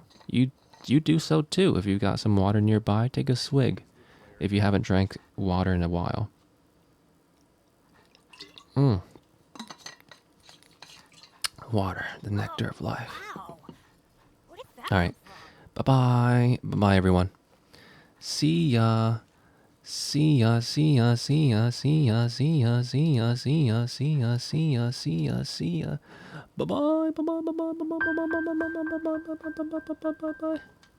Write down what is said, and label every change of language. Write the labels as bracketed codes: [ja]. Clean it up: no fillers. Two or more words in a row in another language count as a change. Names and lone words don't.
[en] You do so too. If you've got some water nearby, take a swig. If you haven't drank water in a while. Water, the nectar of life. Wow. All right. Bye-bye. Bye-bye, everyone. See ya. See ya, see ya, see ya, see ya, see ya, see ya, see ya, see ya, see ya, see ya, see ya. Bye-bye, bye-bye, bye-bye, bye-bye, bye-bye, bye-bye, bye-bye, bye-bye, bye-bye, bye-bye, bye-bye.